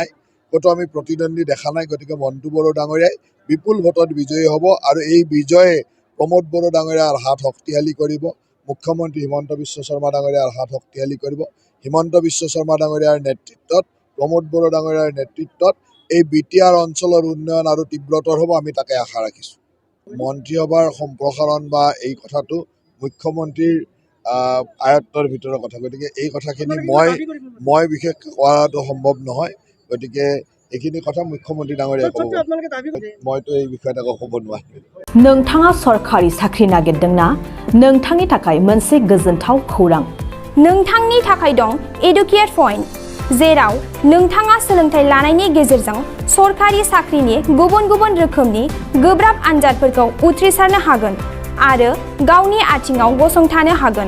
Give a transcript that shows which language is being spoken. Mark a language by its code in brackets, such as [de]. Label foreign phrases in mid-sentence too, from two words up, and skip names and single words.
[as] ক'তো আমি প্ৰতিদ্বন্দ্বী দেখা নাই গতিকে মণ্টু বড়ো ডাঙৰীয়াই বিপুল ভোটত বিজয়ী হ'ব আৰু এই বিজয়ে প্ৰমোদ বড়ো ডাঙৰীয়াৰ হাত শক্তিশালী কৰিব মুখ্যমন্ত্ৰী হিমন্ত বিশ্ব শৰ্মা ডাঙৰীয়াৰ হাত শক্তিশালী কৰিব হিমন্ত বিশ্ব শৰ্মা ডাঙৰীয়াৰ নেতৃত্বত প্ৰমোদ বড়ো ডাঙৰীয়াৰ নেতৃত্বত এই বিটিআৰ অঞ্চলৰ উন্নয়ন আৰু তীব্ৰতৰ হ'ব আমি তাকে আশা ৰাখিছোঁ মন্ত্ৰীসভাৰ সম্প্ৰসাৰণ বা এই কথাটো মুখ্যমন্ত্ৰীৰ আয়ত্তৰ ভিতৰৰ কথা গতিকে এই কথাখিনি মই বিশেষ কৰাটো সম্ভৱ নহয় গতিকে এইখিনি কথা মুখ্যমন্ত্ৰী ডাঙৰীয়াই ক'ব মইতো এই বিষয়ত একো ক'ব নোৱাৰিম [brx] नोंथाङा सरकारि साख्रि नागिरदोंना नोंथांनि थाखाय मोनसे गोजोनथाव खौरां नोंथांनि थाखाय दं एडुकेट पॉइंट जेराव नोंथाङा सोलोंथाइ लानायनि गेजेरजों सरकारि साख्रिनि गुबुन गुबुन रोखोमनि गोब्राब आनजादफोरखौ उथ्रिसारनो हागोन आरो गावनि आथिङाव गसंथानो हागोन